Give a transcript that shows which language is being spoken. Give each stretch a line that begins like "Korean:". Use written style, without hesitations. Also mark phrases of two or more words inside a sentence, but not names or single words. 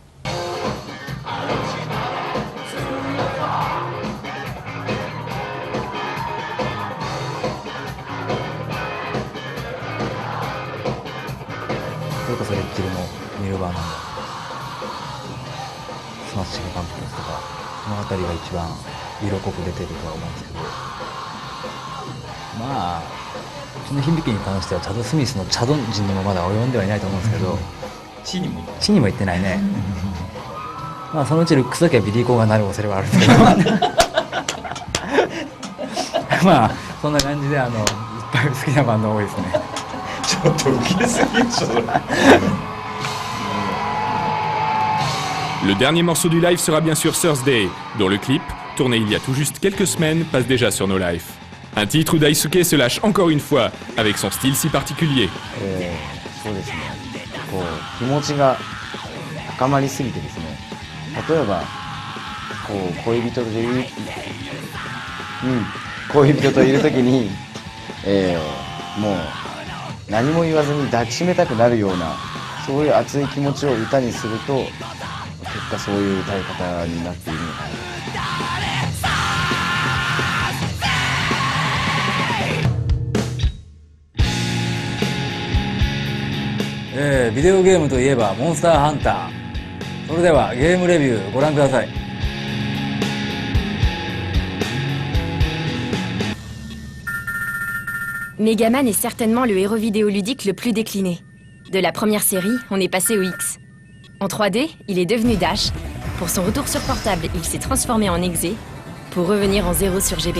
Japanese: それこそレッチリのニルバーナのスマッシングパンプキンズとか、その辺りが一番色濃く出てるとは思うんですけど、まあうちの響きに関してはチャド・スミスのチャド人にもまだ及んではいないと思うんですけど、地にも行ってないね。まあそのうちルックスだけはビリー・コーガンになる恐れはあるんですけどまあそんな感じでいっぱい好きなバンド多いですね。ちょっと受けすぎでしょそれ。
French: Le dernier morceau du live sera bien sûr Thursday, dont le clip, tourné il y a tout juste quelques semaines, passe déjà sur nos lives. Un titre où Daisuke se lâche encore une fois, avec son style si particulier.
Japanese: そうですね、気持ちが高まりすぎてですね、例えば恋人で恋人といる時に、もう何も言わずに抱きしめたくなるようなそういう熱い気持ちを歌にすると結果そういう歌い方になっているのかなと。ビデオゲームといえばモンスターハンター。それではゲームレビューご覧ください。
French: Megaman est certainement le héros vidéoludique le plus décliné. De la première série, on est passé au X. En 3D, il est devenu Dash. Pour son retour sur portable, il s'est transformé en Exe, pour revenir en Zero sur GBA.